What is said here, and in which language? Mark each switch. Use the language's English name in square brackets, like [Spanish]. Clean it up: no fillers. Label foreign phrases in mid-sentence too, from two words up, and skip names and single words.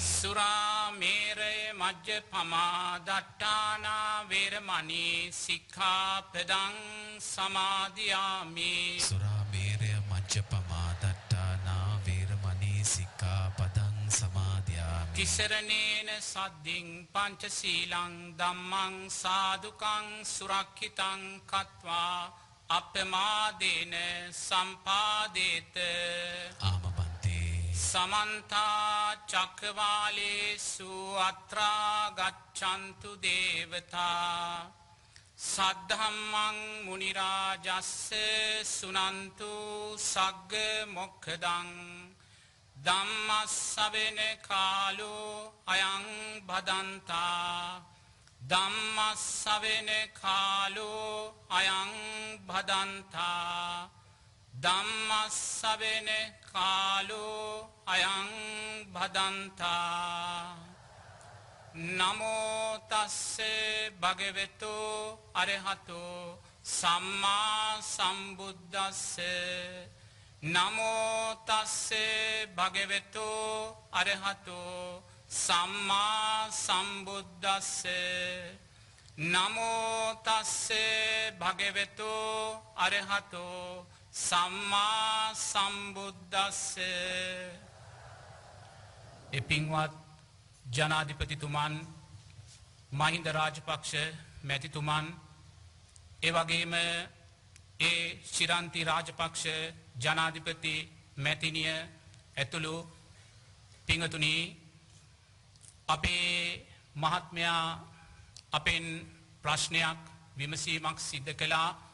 [Pali] සුරාමේරය මජ්ජපමා දට්ඨානා වේරමණී සික්ඛාපදං සමාදියාමි. සුරාමේරය මජ්ජපමා දට්ඨානා වේරමණී සික්ඛාපදං සමාදියාමි. තිසරණේන සද්ධින් පංචශීලං ධම්මං සාදුකං සුරක්ඛිතං කତ୍වා අප්පමාදේන සම්පාදේත. ආමබන්තේ සමන්ත චක්කවාලේසු අත්‍රා ගච්ඡන්තු දේවතා සද්ධම්මං මුනි රාජස්ස සුනන්තු සග්ග මොක්ඛදං ධම්මස්සවෙන කාලෝ අයං භදන්තා. ධම්මස්සවෙන කාලෝ අයං භදන්තා. ධම්මස්සවෙන කාලෝ අයං භදන්තා. නමෝ තස්ස භගවතු අරහතෝ සම්මා සම්බුද්දස්ස. නමෝ තස්ස භගවතු අරහතෝ සම්මා සම්බුද්දස්ස. නමෝ තස්ස භගවතු අරහතෝ සම්මා සම්බුද්දස්ස. [Sinhala] එපින්වත් ජනාධිපතිතුමන්, මහින්ද රාජපක්ෂ මැතිතුමන්, එවගේම ශිරන්ති රාජපක්ෂ ජනාධිපති මැතිනිය ඇතුළු පිංගතුනි, අපේ මහත්මයා අපෙන් ප්‍රශ්නයක් විමසීමක් සිද්ධ කළා.